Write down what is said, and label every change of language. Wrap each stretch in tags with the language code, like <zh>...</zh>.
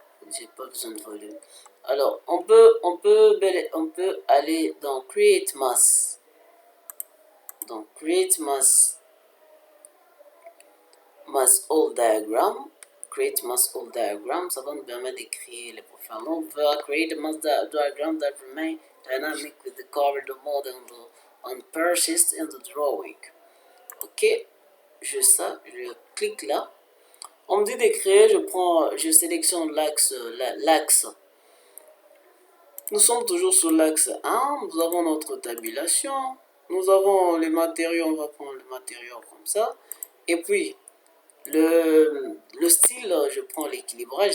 <fr>J'ai pas besoin de volume. Alors, on peut aller dans Create Mass. Donc, Create Mass All Diagram. Create Mass All Diagram, ça va nous permettre de créer les profils. On va</fr> <en>create a mass diagram that remain dynamic with the corridor mode and persist in the drawing.</en> <fr>Ok, je clique là. On me dit de créer, je sélectionne l'axe. Nous sommes toujours sur l'axe 1. Nous avons notre tabulation. Nous avons les matériaux. On va prendre le matériau comme ça. Et puis, le style, je prends l'équilibrage.</fr>